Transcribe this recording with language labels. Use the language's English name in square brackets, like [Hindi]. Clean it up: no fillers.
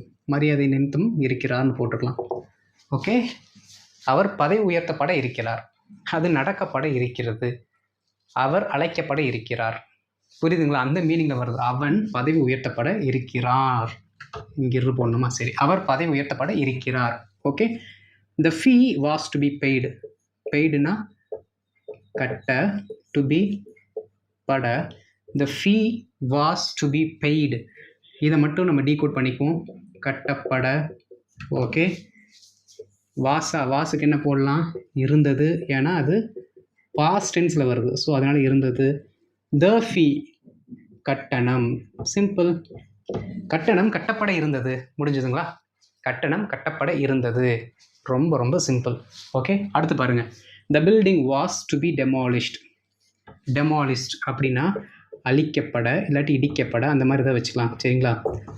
[Tamil] மரியாதை நிமித்தம் இருக்கிறார்னு போட்டுக்கலாம். ஓகே, அவர் பதவி உயர்த்தப்பட இருக்கிறார். அது நடக்கப்பட இருக்கிறது. அவர் அழைக்கப்பட இருக்கிறார். புரியுதுங்களா? அந்த மீனிங்கில் வருது. அவன் பதவி உயர்த்தப்பட இருக்கிறார். இங்கிருந்து போடணுமா? சரி, அவர் பதவி உயர்த்தப்பட இருக்கிறார். [English] Okay, the fee was to be paid. பெய்டுனா கட்ட, to be பட. the fee was to be paid. [Tamil] இதை மட்டும் நம்ம டீகோட் பண்ணிக்குவோம். கட்டப்பட. ஓகே, வாசுக்கு என்ன போடலாம்? இருந்தது. ஏன்னா அது பாஸ்ட் டென்ஸில் வருது. ஸோ அதனால் இருந்தது. [English] the fee கட்டணம். [Tamil] சிம்பிள். கட்டணம் கட்டப்பட இருந்தது. முடிஞ்சதுங்களா? கட்டணம் கட்டப்பட இருந்தது. ரொம்ப ரொம்ப சிம்பிள். ஓகே, அடுத்து பாருங்க. [English] the building was to be demolished. [Tamil] அப்படின்னா அழிக்கப்பட, இல்லாட்டி இடிக்கப்பட, அந்த மாதிரி தான் வச்சுக்கலாம் சரிங்களா.